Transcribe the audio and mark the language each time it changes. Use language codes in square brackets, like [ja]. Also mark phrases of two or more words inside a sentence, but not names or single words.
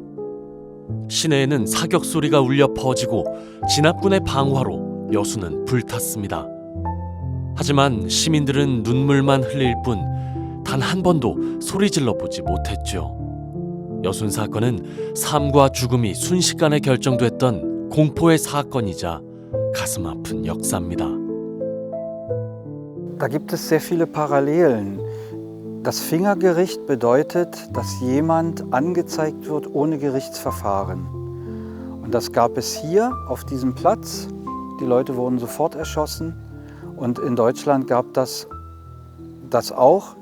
[ko] 시내에는 사격 소리가 울려 퍼지고 진압군의 방화로 여수는 불탔습니다. 하지만 시민들은 눈물만 흘릴 뿐 단 한 번도 소리질러 보지 못했죠. 여순 사건은 삶과 죽음이 순식간에 결정됐던 공포의 사건이자 가슴 아픈 역사입니다. [de] Da gibt es sehr viele Parallelen. Das Fingergericht bedeutet, dass jemand angezeigt wird ohne Gerichtsverfahren. Und das gab es hier auf diesem Platz. Die Leute wurden sofort erschossen. Und in Deutschland gab das auch.